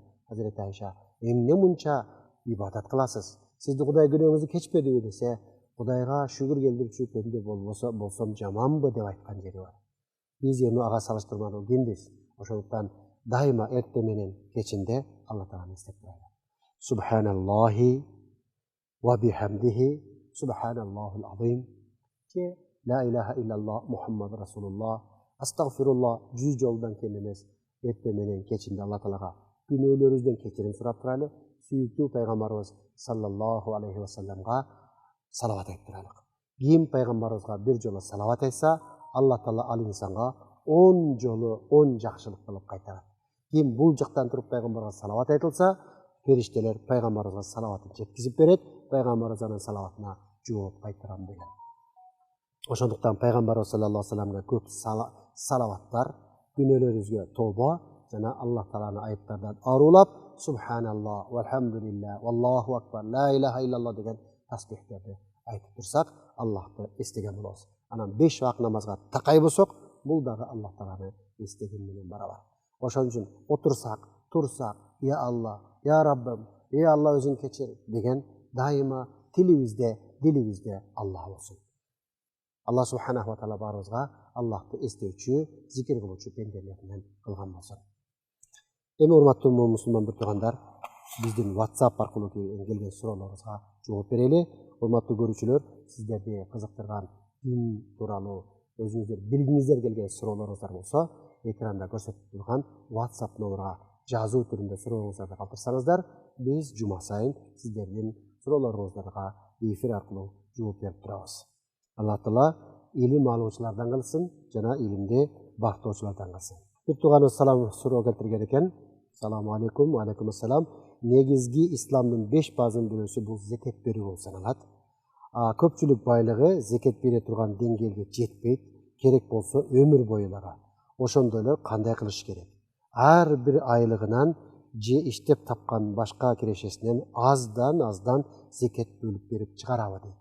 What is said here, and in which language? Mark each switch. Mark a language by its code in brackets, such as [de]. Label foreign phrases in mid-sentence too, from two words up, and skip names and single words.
[ky] Hazreti Ayşe, эмне мунча ибадат кыласыз? Сизди Кудай күнөөңүздү кечпедиби десе, Кудайга шүгүр келдирчү пенде болсом жаманбы деп айткан жери бар. Биз эми ага салыштырмалуу кимбиз? Ошондуктан daima erте менен кечинде Алла Тааланы эстеп турайлы. [ar] سبحان الله وبحمده سبحان الله العظيم. كه لا إله إلا الله محمد رسول الله. [ky] Астагфируллах 100 жолдан кем эмес. Эрте менен кечинде Алла Таалага күнөөлөрүбүздөн кечирим сурап турайлы. Сүйүктүү пайгамбарыбыз [ar] صلى الله عليه وسلم [ky] салават айтып турайлык. Ким пайгамбарыбызга бир жолу салават айтса, Алла Таала ал инсанга 10 жолу 10 жакшылык кылып кайтарат. Ким бул жактан туруп пайгамбарга салават айтылса, фериштелер пайгамбарга салаватын жеткизип берет, пайгамбарыбыз анын салаватына жооп кайтарам деген. Ошондуктан пайгамбарыбыз [ar] صلى الله عليه وسلم [ky] көп салаваттар, күнөөлөрүбүзгө тобо жана Аллах Тааланы айыптардан арулап, [ar] سبحان الله، والحمد لله، والله أكبر، لا إله إلا الله [ky] деген тасбихтерди айтып турсак, Аллахты эстеген болобуз. Анан 5 вакыт намазга такай болсок, бул дагы Аллах Тааланы эстеген менен барабар. Ошон үчүн отурсак, турсак, я Аллах, я Раббым, я Аллах өзүң кечир деген дайыма тилибизде, дилибизде Аллах болсун. [ar] الله سبحانه وتعالى [ky] баарыбызга Аллахты эстөөчү, зикир кылуучу пенделеринен кылган болсун. Эми урматтуу мусулман бир туугандар, биздин WhatsApp аркылуу келген суроолорубузга жооп берели. Урматтуу көрүүчүлөр, сиздерди кызыктырган дин тууралуу өзүңүздөр билгиңиздер келген суроолоруңуздар болсо, экранда көрсөтүп турган WhatsApp номерге жазуу түрүндө сурооңуздарды калтырсаңыздар, биз жума сайын сиздердин суроолоруңуздарга эфир аркылуу жооп берип турабыз. Алла Таала илим алуучулардан кылсын, жана илимди бактоочулардан кылсын. Бир тууганыбыз суроо келтирген экен. [ar] السلام عليكم، وعليكم السلام. [ky] Негизги исламдын 5 базын бирөөсү бул зекет берүү болуп саналат. Көпчүлүк байлыгы зекет бере турган деңгээлге жетпейт, керек болсо өмүр бою эле. Ошондой эле кандай кылыш керек? Ар бир айлыгынан же иштеп тапкан башка кирешесинен аздан зекет бөлүп берип чыгарабы дейт.